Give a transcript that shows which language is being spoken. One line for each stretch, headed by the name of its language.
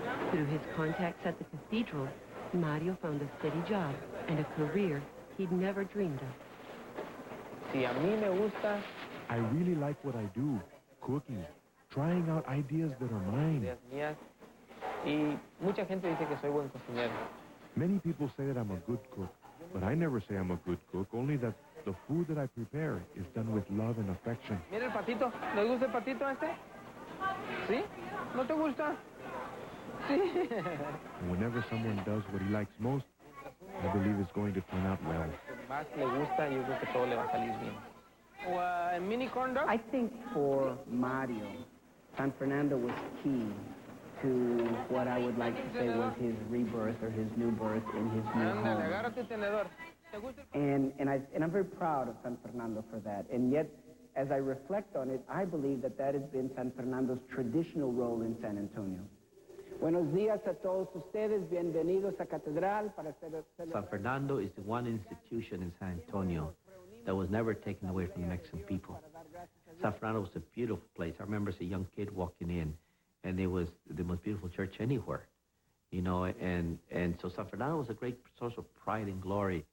English: Through his contacts at the cathedral, Mario found a steady job and a career he'd never dreamed of.
Spanish: Si a mí me gusta,
English: I really like what I do, cooking, trying out ideas that are mine.
Spanish: ideas mías, y mucha gente dice que soy buen cocinero.
English: Many people say that I'm a good cook, but I never say I'm a good cook, only that The food that I prepare is done with love and affection.
Spanish: Mira el patito. ¿Le gusta el patito este? ¿Sí? ¿No te gusta? Sí.
English: And whenever someone does what he likes most, I believe it's going to turn out well.
Spanish: Más le gusta, yo creo que todo le va a salir bien.
English: O mini corn dog. I think for Mario, San Fernando was key to what I would like to say was his rebirth or his new birth in his new
Spanish: Ándale,
English: home.
Spanish: agarra tu tenedor.
English: And I'm very proud of San Fernando for that. And yet, as I reflect on it, I believe that that has been San Fernando's traditional role in San Antonio.
Spanish: Buenos días a todos ustedes. Bienvenidos a Catedral para
English: San Fernando is the one institution in San Antonio that was never taken away from the Mexican people. San Fernando was a beautiful place. I remember as a young kid walking in, and it was the most beautiful church anywhere, you know, and so San Fernando was a great source of pride and glory.